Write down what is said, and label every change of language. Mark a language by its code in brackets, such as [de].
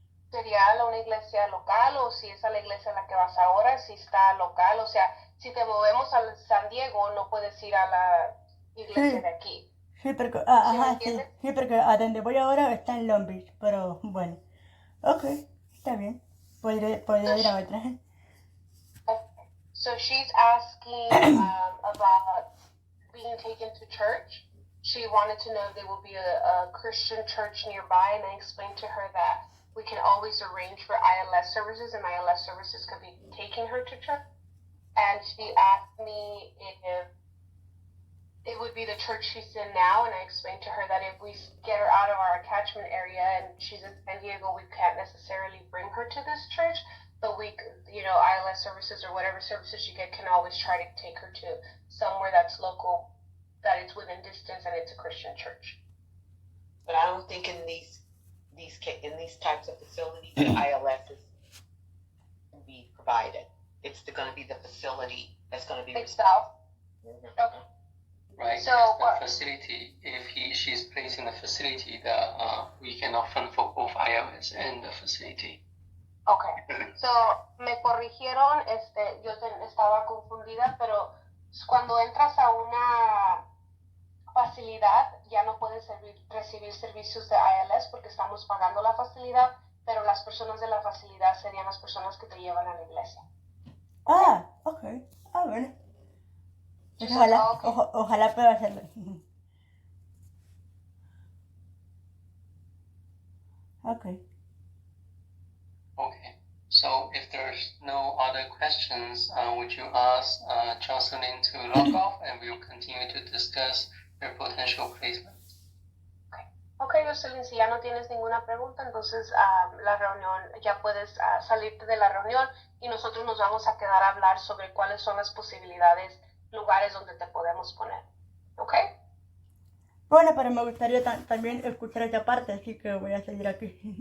[es] Sería una iglesia local, o si es a la iglesia a la que vas ahora, si está local. O sea, si te movemos a San Diego, no puedes ir a la iglesia de aquí. Sí, porque, ¿Sí sí, porque a donde voy ahora está en Long Beach, pero bueno. Ok, está bien. Podría ir a otra. [en] So she's asking about being taken to church. She wanted to know if there will be a Christian church nearby, and I explained to her that we can always arrange for ILS services, and ILS services could be taking her to church. And she asked me if it would be the church she's in now, and I explained to her that if we get her out of our catchment area and she's in San Diego, we can't necessarily bring her to this church, but we, ILS services or whatever services you get can always try to take her to somewhere that's local, that it's within distance, and it's a Christian church. But I don't think in these types of facilities, ILS can be provided. It's going to be the facility that's going to be itself. Okay. Right. So the facility, if she's placed in a facility, that we cannot fund for both ILS and the facility. Okay. [es] So me corrigieron, yo estaba confundida, pero cuando entras a una facilidad ya no puedes recibir servicios de ILS porque estamos pagando la facilidad, pero las personas de la facilidad serían las personas que te llevan a la iglesia. Ah, ok. Ah, bueno. Pues [en] She says, [es] ojalá, [en] "Oh, okay." [es] ojalá pueda hacerlo. Ok. [en] Okay. So if there's no other questions, would you ask Jocelyn to log off and we'll continue to discuss your potential placement? [es] Ok, Jocelyn, si ya no tienes ninguna pregunta, entonces la reunión, ya puedes salirte de la reunión y nosotros nos vamos a quedar a hablar sobre cuáles son las posibilidades, lugares donde te podemos poner. ¿Ok? Bueno, pero me gustaría también escuchar esta parte, así que voy a seguir aquí.